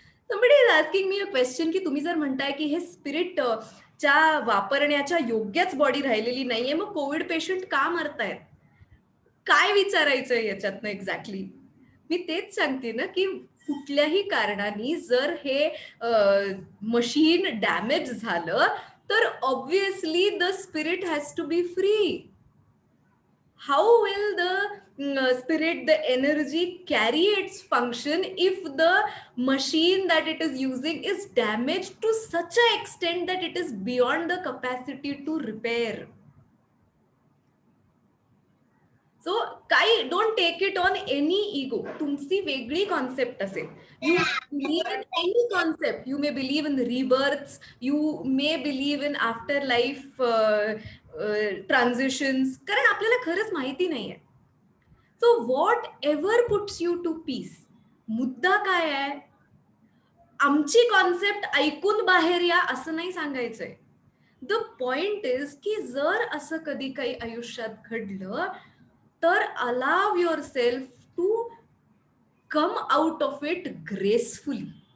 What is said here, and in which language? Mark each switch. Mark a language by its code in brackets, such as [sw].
[en] somebody is asking me a question [mr] की तुम्ही जर म्हणताय की हे स्पिरिट च्या वापरण्याच्या योग्यच बॉडी राहिलेली नाहीये मग कोविड पेशंट का मरतायत? काय विचारायचंय याच्यातनं एक्झॅक्टली? मी तेच सांगते ना की कुठल्याही कारणाने जर हे मशीन डॅमेज झालं तर obviously [en] The spirit has to be free. How will the spirit, the energy carry its function if the machine that it is using is damaged to such an extent that it is beyond the capacity to repair? So don't take it on any ego. [mr] तुमची वेगळी concept असेल. [en] You believe in any concept. You may believe in rebirths. You may believe in afterlife transitions. [mr] कारण आपल्याला खरंच माहिती नाहीये. [en] So whatever puts you to peace. [mr] मुद्दा काय आहे? आमची कॉन्सेप्ट ऐकून बाहेर या असं नाही सांगायचंय. [en] the point is [mr] की जर असं कधी काही आयुष्यात घडलं तर [en] Allow yourself to come out of it gracefully.